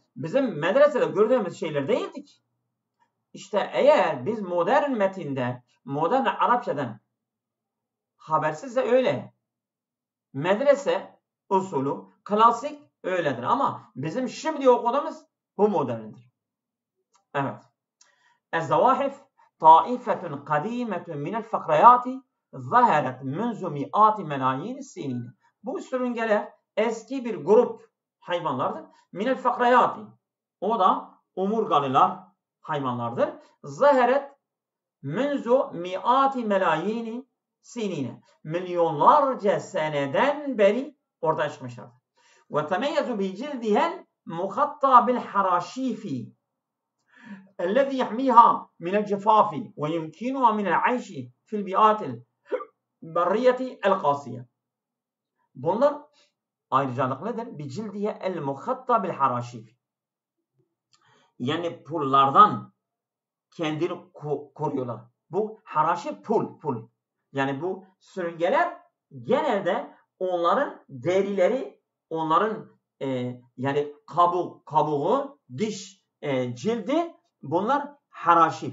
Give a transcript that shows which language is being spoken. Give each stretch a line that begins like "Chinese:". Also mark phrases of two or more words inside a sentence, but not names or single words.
Turkish: Bizim medresede gördüğümüz şeyler değildik. İşte eğer biz modern metinde, modern Arapçadan habersizse öyle. Medrese usulü, klasik öyledir. Ama bizim şimdi okuduğumuz bu moderndir. Evet.
Arabic: الزواحف طائفة قديمة من الفقريات ظهرت منذ مئات ملايين السنين.
Turkish: Bu sürüngeler eski bir grup hayvanlardır.
Arabic: من الفقريات.
Turkish: O da omurgalılar hayvanlardır.
Arabic: ظهرت منذ مئات ملايين السنين.
Turkish: Milyonlarca seneden beri ortaya çıkmışlardır.
Arabic: وتتميز بجلدها المغطى بالحراشف. الذي يحميها من الجفاف ويمكنها من العيش في البيئات البرية القاسية.
Turkish: Bunlar ayrıcalıklıdır.
Arabic: بجلدها المغطى بالحراشف.
Turkish: Yani pullardan kendini koruyorlar. Bu haraşif pul. Yani bu sürüngeler genelde onların derileri, onların yani kabuğu, diş, cildi, bunlar haraşif.